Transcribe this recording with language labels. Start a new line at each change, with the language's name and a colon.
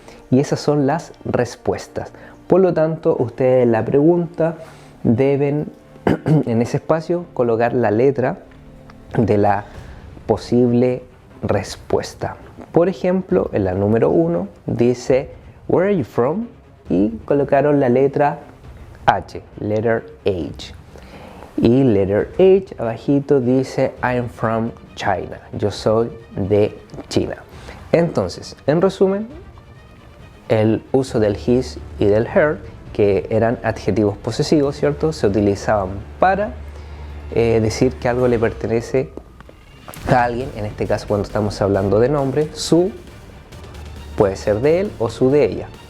Spanish: Y esas son las respuestas. Por lo tanto, ustedes en la pregunta deben en ese espacio colocar la letra de la posible respuesta. Por ejemplo, en la número 1 dice
English: Where are you from?
Spanish: Y colocaron la letra H,
English: letter H. Y letter H
Spanish: abajito dice
English: I'm from China.
Spanish: Yo soy de China. Entonces, en resumen, el uso del his y del her, que eran adjetivos posesivos, ¿cierto? Se utilizaban para decir que algo le pertenece a alguien. En este caso, cuando estamos hablando de nombre, su puede ser de él o su de ella.